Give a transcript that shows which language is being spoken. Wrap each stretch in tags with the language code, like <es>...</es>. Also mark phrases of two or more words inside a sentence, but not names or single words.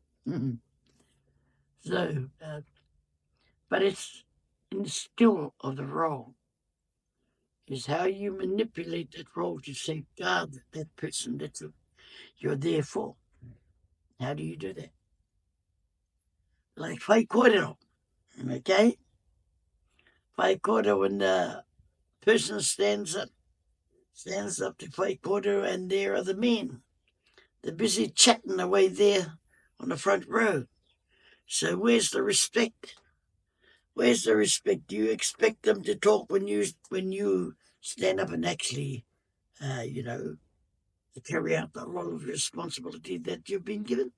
<en>So, but it's in the skill of the role is how you manipulate that role to safeguard that person that you're there for. How do you do that? Like</en> <mi>whai kōrero,</mi> <en>okay?</en> <mi>Whai kōrero,</mi> <en>when the person stands up to</en> <mi>whai kōrero,</mi> <en>and there are the men. They're busy chatting away there on the front row. So where's the respect? Where's the respect? Do you expect them to talk when you stand up and actually, to carry out the role of responsibility that you've been given?</en>